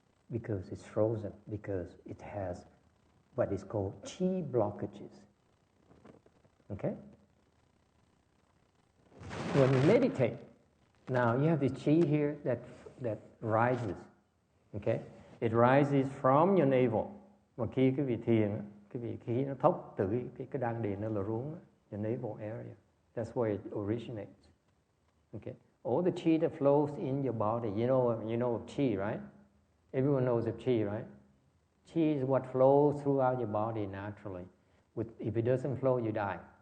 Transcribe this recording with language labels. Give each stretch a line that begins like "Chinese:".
English: Because it's frozen, because it has what is called chi blockages. Okay? When you meditate, now you have this chi here that rises. Okay? It rises from your navel.
Vietnamese: Mà khi cái vị thiền, cái vị khí nó thốc từ cái đan điền nó là xuống,
English: your navel area. That's where it originates. Okay? All the chi that flows in your body, you know of chi, right? Everyone knows of chi, right? Chi is what flows throughout your body naturally. If it doesn't flow, you die.